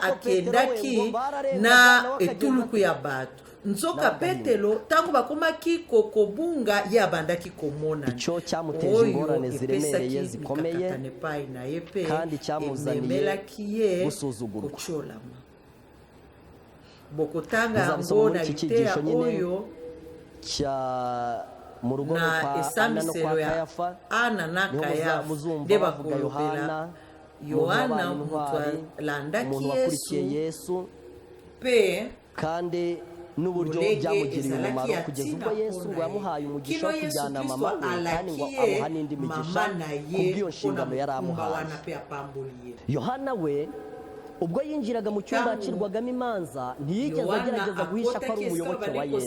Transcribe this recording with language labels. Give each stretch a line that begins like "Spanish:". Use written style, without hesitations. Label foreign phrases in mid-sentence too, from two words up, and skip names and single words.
Lingala: akendaki na etuluku ya bato nzoka Petelo tango bakomaki kokobunga ye abandaki komona oyo epesaki bikakatane pai na ye pe ememelaki ye kociolama bokotanga yango na liteya oyo na esambiselo ya Ana na Kayafa nde bakolobela Yohana mutu alandaki Yesu pe
Kinyarwanda: kandi n'uburyo byamugiriye umumaro kugeza ubwo Yesu ngo yamuhaye umugisha wo kujyana mama kandi ngo amuha n'indi migisha kubw'iyo nshingano yari amuhaye. Yohana we ubwo yinjiraga mu cyumba acirwagamo imanza ntiyigeze agerageza guhisha ko ari umuyoboke wa Yesu.